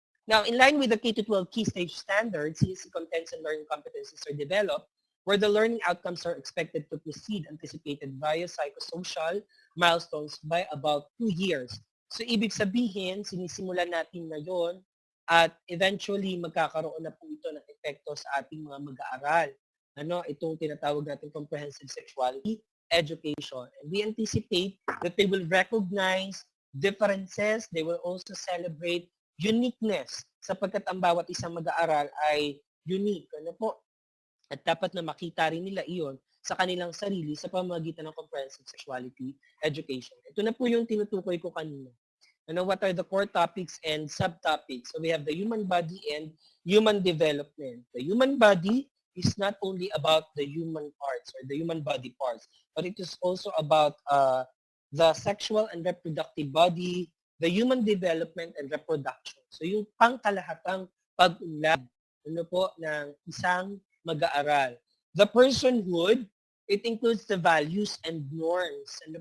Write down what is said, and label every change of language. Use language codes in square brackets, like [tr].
[en] Now, in line with the K-12 key stage standards, CSE contents and learning competencies are developed where the learning outcomes are expected to precede anticipated via psychosocial milestones by about 2 years. [tl] So, ibig sabihin, sinisimulan natin ngayon at eventually magkakaroon na po ito ng epekto sa ating mga mag-aaral. Itong tinatawag natin comprehensive sexuality education. [en] And we anticipate that they will recognize differences, they will also celebrate uniqueness [tl] sapagkat ang bawat isang mag-aaral ay unique. At dapat na makita rin nila iyon sa kanilang sarili sa pamamagitan ng comprehensive sexuality education. Ito na po yung tinutukoy ko kanina. [en] What are the core topics and subtopics? So we have the human body and human development. The human body is not only about the human parts or the human body parts, but it is also about the sexual and reproductive body, the human development and reproduction. [tl] So yung pangkalahatang pag-unlad ng isang mag-aaral. [en] The personhood, it includes the values and norms.